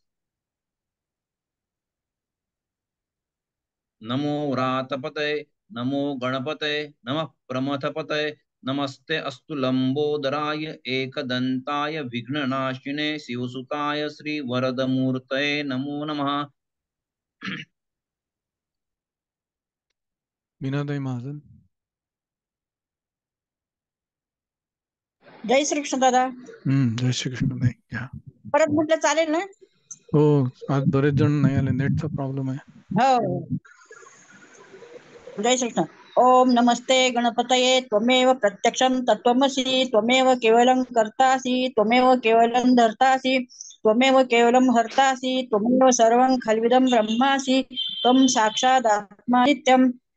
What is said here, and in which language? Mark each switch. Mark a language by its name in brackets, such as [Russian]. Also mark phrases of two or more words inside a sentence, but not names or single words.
[Sanskrit] नमो व्रातपतये नमो गणपतये नमः प्रमथपतये नमस्ते अस्तु लंबोदराय एकदन्ताय विघ्ननाशिने शिवसुताय श्रीवरदमूर्तये नमो नमः. [Marathi] मीनाताई महाजन. जय श्री कृष्ण दादा. जय श्री कृष्ण ताई. घ्या. परत म्हटलं चालेल ना? हो आज बरेच जण नाही आले. नेटचा प्रॉब्लेम आहे. हो. जय श्री कृष्ण. [Sanskrit] ओम नमस्ते गणपतये त्वमेव प्रत्यक्षं तत्त्वमसि त्वमेव केवलं कर्तासि त्वमेव केवलं धर्तासि त्वमेव केवलं हर्तासि त्वमेव सर्वं खल्विदं ब्रह्मासि त्वं साक्षादात्मा नित्यं